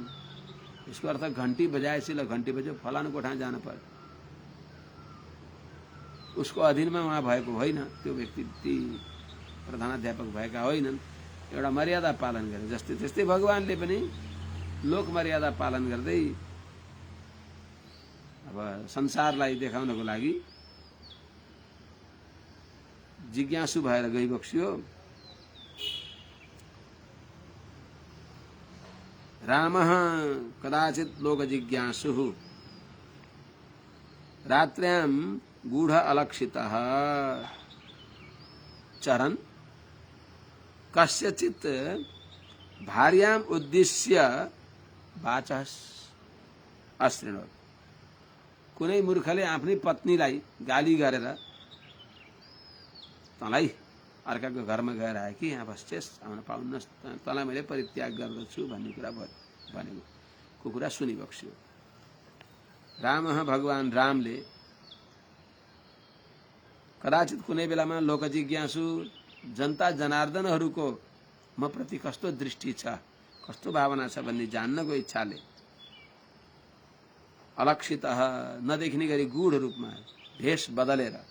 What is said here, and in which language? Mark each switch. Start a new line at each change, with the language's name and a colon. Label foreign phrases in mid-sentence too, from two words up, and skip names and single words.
Nepali: यसको अर्थ घण्टी बजाएपछि ल घण्टी बज्यो फलानु कोठा जान पर्यो, उसको अधीनमा उहाँ भएको होइन, त्यो व्यक्ति ती प्रधानाध्यापक भएका होइनन्। एउटा मर्यादा पालन गरे जस्तै त्यस्तै भगवानले पनि लोक मर्यादा पालन गर्दै अब संसारलाई देखाउनको लागि जिज्ञासु भएर गइबक्सियो।
Sanskrit: रामः कदाचित् लोक जिज्ञासुः रात्र्यां गूढ़ अलक्षितः चरन् कस्यचित् भार्याम् उद्दिश्य वाचः अश्रृणोत्।
Nepali: कुनै मूर्खले आफ्नै पत्नीलाई गाली गरेर तँलाई अर्काको घरमा गएर आए कि यहाँ बस्छेस्, आउन पाउन्नस्, तँलाई मैले परित्याग गर्दछु भन्ने कुरा भनेको कुरा सुनिबक्स्यो। रामः भगवान रामले कदाचित कुनै बेलामा लोक जिज्ञासु जनता जनार्दनहरूको म प्रति कस्तो दृष्टि छ, कस्तो भावना छ भन्ने जान्नको इच्छाले अलक्षितः नदेखिने गरी गूढ रूपमा भेष बदलेर